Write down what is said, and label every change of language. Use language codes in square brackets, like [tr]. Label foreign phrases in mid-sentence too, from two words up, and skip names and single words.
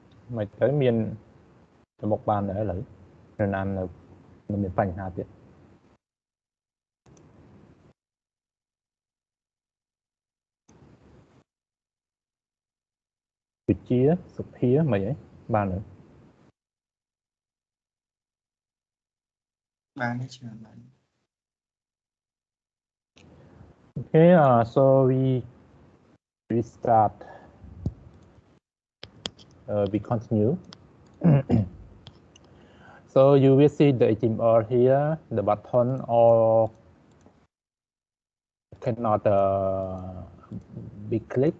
[km] មិនទៅមានទៅមុខបានដែរឥឡូវនៅណានៅមានបញ្ហាទៀតវិជាសុភាមិនអីបានទេ បានទេច្រើនបាន [en] Okay, so we start. We continue. So you will see the HTML here, the button, or cannot be clicked.